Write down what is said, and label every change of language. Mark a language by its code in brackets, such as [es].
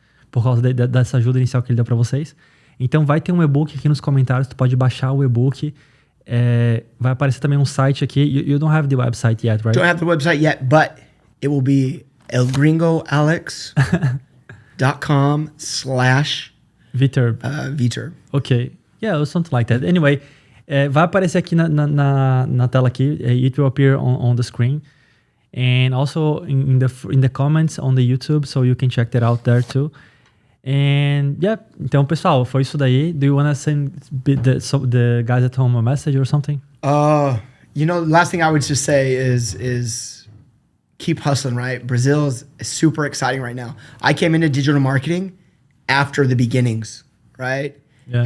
[pt] Por causa dessa ajuda inicial que ele deu pra vocês. Então vai ter um e-book aqui nos comentários, tu pode baixar o e-book. Vai aparecer também um site aqui. [en] You don't have the website yet, right? Don't have the website yet, but it will be elgringoalex.com/Viterb. Viterb. Okay. Yeah, or something like that. Anyway, [pt] vai aparecer aqui na tela aqui. [en] It will appear on the screen. And also in the comments on the YouTube, so you can check that out there too. And yeah, [pt] então pessoal, foi isso daí. [en] Do you want to send the guys at home a message or something? Last thing I would just say is keep hustling, right? Brazil is super exciting right now. I came into digital marketing after the beginnings, right? Yeah.